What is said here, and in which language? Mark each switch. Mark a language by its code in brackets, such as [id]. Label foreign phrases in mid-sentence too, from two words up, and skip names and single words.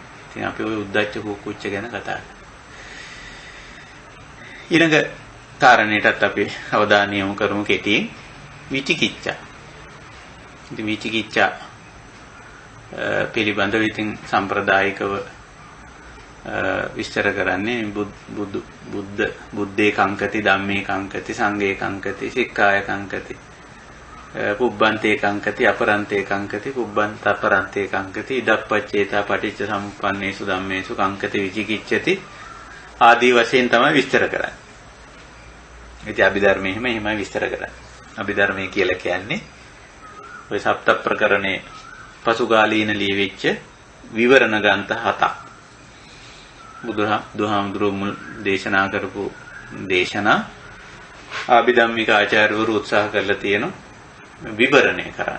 [si] ඉතින් අපි ඔය [pi] උද්දච්ච කුක්කුච්ච [si] ගැන කතා කරා. ඊළඟ කාරණේටත් අපි අවධානය යොමු කරමු කෙටියෙන්. විචිකිච්ඡා. ඉතින් විචිකිච්ඡා පිළිබඳව ඉතින් සම්ප්‍රදායිකව විස්තර කරන්නේ [pi] බුද්දේ කංකති, ධම්මේ කංකති, සංඝේ කංකති, සික්ඛාය කංකති, පුබ්බන්තේ කංකති, අපරන්තේ කංකති, පුබ්බන්ත අපරන්තේ කංකති, ඉදප්පච්චේතා පටිච්ච සමුප්පන්නේසු ධම්මේසු කංකති විචිකිච්ඡති [si] ආදී වශයෙන් තමයි විස්තර කරන්නේ. ඉතින් අභිධර්මයේ එහෙමයි විස්තර කරන්නේ. අභිධර්මයේ කියලා කියන්නේ ඔය සප්ත ප්‍රකරණේ පසුගාලීන ලියවිච්ච විවරණ ග්‍රන්ථ 7ක්. බුදුහාමුදුරුවෝ මුල් දේශනා කරපු දේශනා අභිධම්මික ආචාර්යවරු උත්සාහ කරලා තියෙනවා විවරණය කරන්න.